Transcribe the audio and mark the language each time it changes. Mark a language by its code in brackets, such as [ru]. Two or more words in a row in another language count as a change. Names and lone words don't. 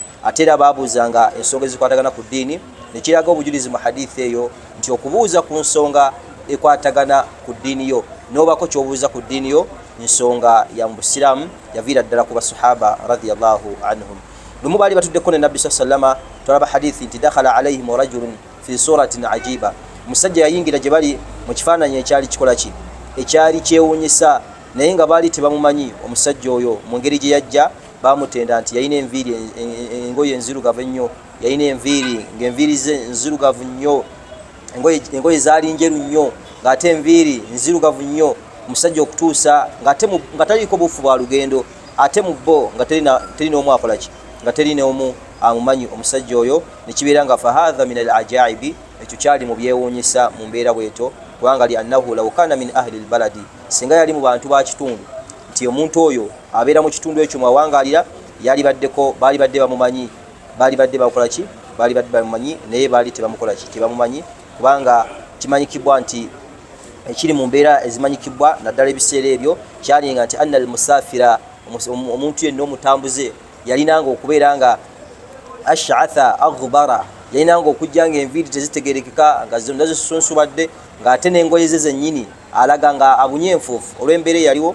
[lg] Ate era baabuuzanga ensonga ezikwatagana ku ddiini, ne kiraga obujulizi mu hadithi eyo nti okubuuza ku nsonga ekwatagana ku ddiini yo, n'obako ky'obuuza ku ddiini yo, nsonga ya Muslim yavira ddala ku basahaba [ar] رضي الله عنهم. [lg] Lumu bali batuddeko ne Nabbi sallama tulaba hadithi nti [ar] دخل عليهم رجل في صورة عجيبة, [lg] musajja yayingira gye bali mu kifaananyi ekyali kikola ki, ekyali kyewuunyisa, naye nga baali tebamumanyi omusajja oyo. Mu ngeri gye yajja bamutenda nti yayina enviiri engoye enzirugavu ennyo, yayina enviiri ng'enviiri ze nzirugavu nnyo, engoye zaali njeru nnyo ng'ate enviiri nzirugavu nnyo. Omusajja okutuusa nga taliiko bufu bwa lugendo, ate mu bo nga terina omu akola ki, nga terina omu amumanyi omusajja oyo. Nekibeera nga [ar] فهذا من العجائب, [lg] ekyo kyali mu byewuunyisa mu mbeera bweto, kubanga [ar] لأنه لو كان من أهل البلد, [lg] singa yali mu bantu ba kitundu, nti omuntu oyo abeera mu kitundu ekyo mwawangalira, baali badde bamumanyi, baali badde bakola ki, baali badde bamumanyi, naye baali tebamukola ki, tebamumanyi, kubanga kimanyikibwa nti ekiri mu mbeera ezimanyikibwa naddala ebiseera ebyo kyalinga nti [ar] أن المسافر, [lg] omuntu yenna omutambuze yalinanga okubeera nga [ar] أشعث أغبر, [lg] yalinanga okujja nga enviiri tezitegerekeka, nga zonna zisunsubadde, ng'ate n'engoye ze zennyini alaga nga abunye enfuufu olw'embeera eyaliwo.